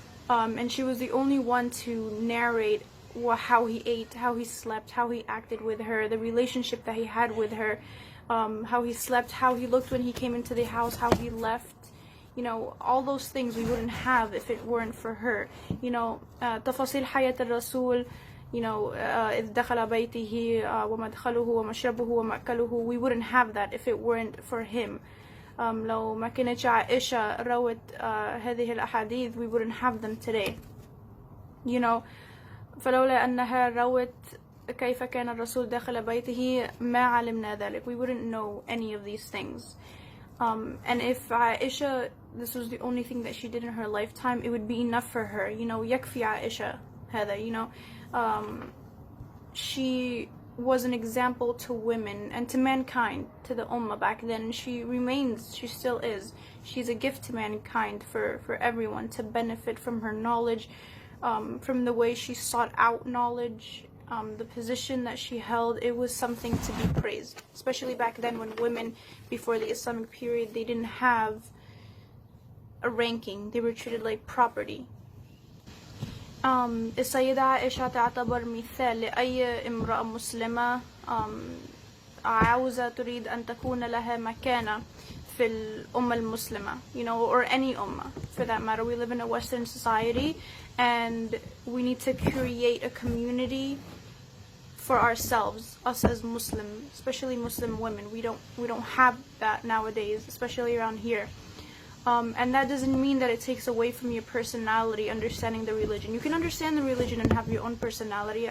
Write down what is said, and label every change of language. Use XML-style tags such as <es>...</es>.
<en>And she was the only one to narrate how he ate, how he slept, how he acted with her, the relationship that he had with her, how he slept, how he looked when he came into the house, how he left, You know, all those things we wouldn't have if it weren't for her. You know,</en> <ar>تفاصيل حياة الرسول,</ar> <en>you know,</en> <ar>إذ دخل بيته ومدخله ومشربه ومأكله,</ar> <en>we wouldn't have that if it weren't for him.</en> <ar>لو ما كانتش عائشة روت هذه الأحاديث,</ar> <en>we wouldn't have them today. You know,</en> <ar>فلولا أنها روت كيف كان الرسول داخل بيته ما علمنا ذلك.</ar> <en>We wouldn't know any of these things. And if Aisha, this was the only thing that she did in her lifetime, it would be enough for her. You know,</en> <ar>يكفي عائشة هذا.</ar> <en>You know, she was an example to women and to mankind, to the ummah back then. She remains, she still is. She's a gift to mankind for everyone to benefit from her knowledge, from the way she sought out knowledge, the position that she held. It was something to be praised, especially back then when women, before the Islamic period, they didn't have a ranking. They were treated like property.</en> <ar>السيدة عائشة تعتبر مثال لأي امرأة مسلمة عاوزة تريد أن تكون لها مكانة في الأمة المسلمة,</ar> <en>you know, or any ummah for that matter. We live in a Western society and we need to create a community for ourselves, us as Muslim, especially Muslim women. We don't have that nowadays, especially around here. And that doesn't mean that it takes away from your personality, understanding the religion. You can understand the religion and have your own personality.</en>